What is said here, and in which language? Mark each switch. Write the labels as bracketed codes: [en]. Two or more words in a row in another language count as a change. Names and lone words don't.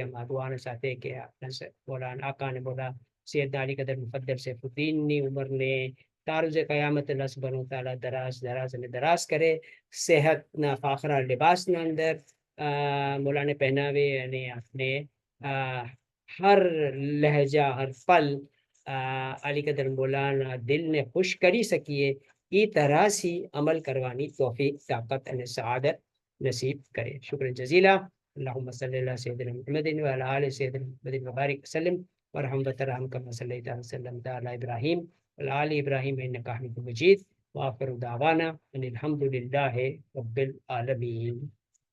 [gu] દુઆના સાથે કે મોલાના આકા ને મોલા સૈયદના અલી કદર મુફદ્દલ સૈફુદ્દીનની ઉંમરને તારુઝે કયામત [ar] الله سبحانه وتعالى [gu] દરાજ કરે, સેહતના ફાખરા લિબાસના અંદર મોલાને પહેનાવે અને આપણે હર લહેજા હર પલ અલી કદર મોલાના દિલને ખુશ કરી શકીએ એ તરહથી અમલ કરવાની તૌફીક તાકાત અને સઆદત નસીબ કરે. [ar] شكرا جزيلا. اللهم صل على سيدنا محمد وعلى آل سيدنا محمد وبارك وسلم وارحم وترحم كما صليت وسلمت على إبراهيم وعلى آل إبراهيم إنك حميد مجيد وآخر دعوانا أن الحمد لله رب العالمين.